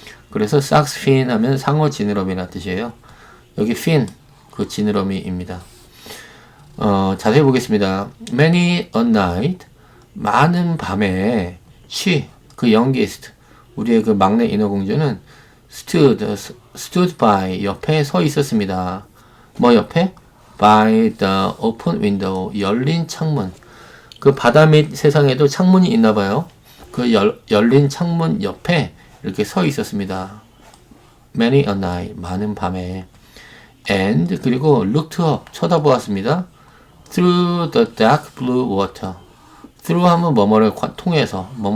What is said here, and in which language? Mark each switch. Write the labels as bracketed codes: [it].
[ko] 그래서 삭스핀 하면 상어 지느러미라는 뜻이에요. 여기 fin, 그 지느러미입니다. 자세히 보겠습니다. [en] Many a night, [ko] 많은 밤에 she, 그 youngest, 우리의 그 막내 인어공주는 [en] stood by, [ko] 옆에 서 있었습니다. 뭐 옆에? [en] by the open window, [ko] 열린 창문. 그 바다 및 세상에도 창문이 있나 봐요. 그 열린 창문 옆에 이렇게 서 있었습니다. [en] Many a night, [ko] 많은 밤에. And 그리고 [en] looked up, [ko] 쳐다보았습니다. [en] Through the dark blue water. [ko] through 하면 뭐뭐를 관통해서.